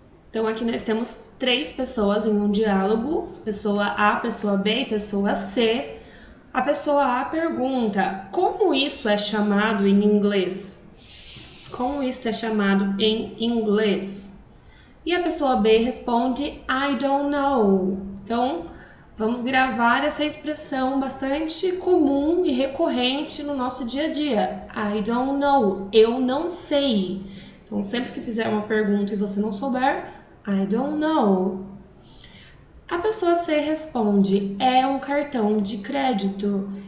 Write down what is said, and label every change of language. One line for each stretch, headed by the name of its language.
Portuguese: Então aqui nós temos 3 pessoas em um diálogo. Pessoa A, pessoa B e pessoa C. A pessoa A pergunta: como isso é chamado em inglês? Como isso é chamado em inglês? E a pessoa B responde:
English: I don't know.
Portuguese: Então, vamos gravar essa expressão bastante comum e recorrente no nosso dia a dia.
English: I don't know.
Portuguese: Eu não sei. Então, sempre que fizer uma pergunta e você não souber,
English: I don't know.
Portuguese: A pessoa C responde: é um cartão de crédito.